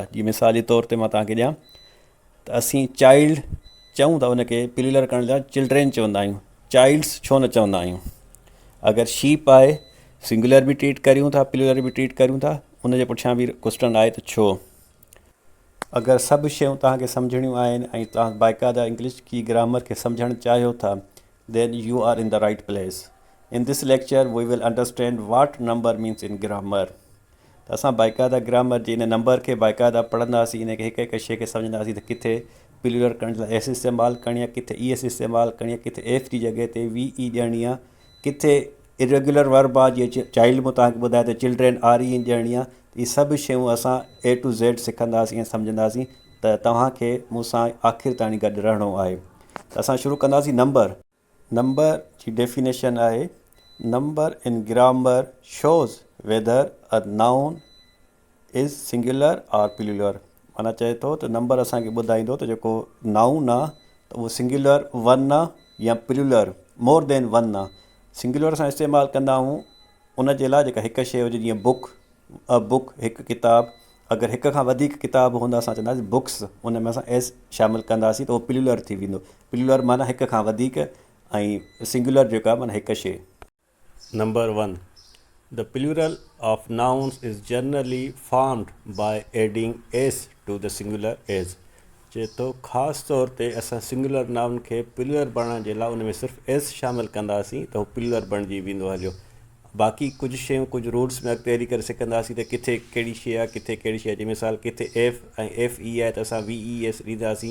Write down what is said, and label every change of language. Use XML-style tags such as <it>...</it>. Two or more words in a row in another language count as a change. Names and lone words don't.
<sd>जीअं मिसाल जे तौर ते मां तव्हांखे ॾियां त असीं चाइल्ड चऊं था, उनखे प्लूरल करण लाइ चिल्ड्रेन चवंदा आहियूं, चाइल्ड्स छो न चवंदा आहियूं। अगरि शीप आहे, सिंगुलर बि ट्रीट करियूं था, प्लूरल बि ट्रीट करियूं था, उनजे पुठियां बि क्वेश्चन आहे त छो। अगरि सभु शयूं तव्हांखे सम्झणियूं आहिनि ऐं तव्हां बाक़ाइदा इंग्लिश की ग्रामर खे सम्झणु चाहियो था,</sd> <en>Then you are in the right place. In this lecture we will understand what number means in grammar.</en> <sd>त असां बाक़ाइदा ग्रामर जे इन नंबर खे बाक़ाइदा पढ़ंदासीं, इन खे हिकु हिकु शइ खे सम्झंदासीं त किथे प्लूरल करण लाइ एस इस्तेमालु करणी आहे, किथे ई एस इस्तेमालु करणी आहे, किथे एफ जी जॻह ते वी ई ॾियणी आहे, किथे इरेगुलर वर्ब आहे जीअं चाइल्ड में तव्हांखे ॿुधाए त चिल्ड्रेन आर ई ॾियणी आहे। इहे सभु शयूं असां</sd> <en>A to Z</en> <sd>सिखंदासीं ऐं सम्झंदासीं। त तव्हांखे मूंसां आख़िर ताईं गॾु रहणो आहे। त असां शुरू कंदासीं नंबर। नंबर जी डेफिनेशन आहे,</sd> <en>number in grammar shows whether a noun is singular or plural.</en> <sd>माना चए थो त नंबर असांखे ॿुधाईंदो त जेको नाउन आहे त उहो</sd> <en>singular one</en> <sd>आहे या प्लूरल</sd> <en>more than one</en> <sd>आहे। सिंगुलर सां इस्तेमालु कंदा आहियूं उन जे लाइ जेका हिकु शइ हुजे, जीअं बुक,</sd> <en>a book</en> <sd>हिकु किताब। अगरि हिक खां वधीक किताब हूंदा असां चवंदासीं बुक्स, उन में असां एस शामिलु कंदासीं त उहो प्लूरल थी वेंदो। प्लूरल माना हिक खां वधीक ऐं सिंगुलर जेका माना हिकु शइ।</sd> <en>Number one, the plural of nouns is generally formed by adding s to the singular as.</en> <sd>चए थो ख़ासि तौर ते असां सिंगुलर नाउन खे प्लूरल बणाइण जे लाइ उन में सिर्फ़ु एस शामिलु कंदासीं त उहो प्लूरल बणिजी वेंदो। हलियो, बाक़ी कुझु शयूं कुझु रूल्स में अॻिते हली करे सिखंदासीं त किथे कहिड़ी शइ आहे, किथे कहिड़ी शइ आहे। जीअं मिसाल किथे एफ ऐं एफ ई आहे त असां वी ई एस ॾींदासीं।</sd>